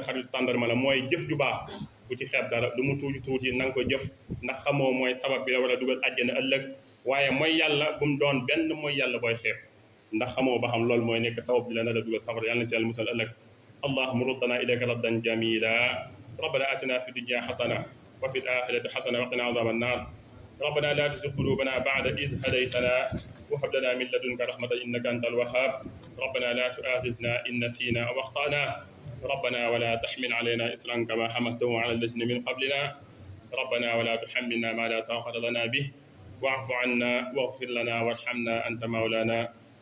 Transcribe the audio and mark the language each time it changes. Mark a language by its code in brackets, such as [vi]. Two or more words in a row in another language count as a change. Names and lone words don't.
[wo] xarit tàndarma la mooy jëf ju baax bu ci xeeb dara lu mu tuuti tuuti na nga ko jëf ndax xamoo mooy sabab bi la war a dugal àjjana ëllëg waaye mooy yàlla bu mu doon benn mooy yàlla booy xeeb ndax xamoo ba xam loolu mooy nekk sabab bi la nar a dugal safara yàlla na ci yàlla musal ëllëg [ar] اللهم ردنا إليك ردا جميلا ربنا آتنا في الدنيا حسنة وفي الآخرة حسنة وقنا عذاب النار ربنا لا تزغ قلوبنا بعد إذ هديتنا وهب لنا من لدنك رحمة إنك أنت الوهاب ربنا لا تؤاخذنا إن نسينا أو أخطأنا ربنا ولا تحمل علينا إصرا كما حملته على الذين من قبلنا ربنا ولا تحملنا ما لا طاقة لنا به واعف عنا واغفر لنا وارحمنا أنت مولانا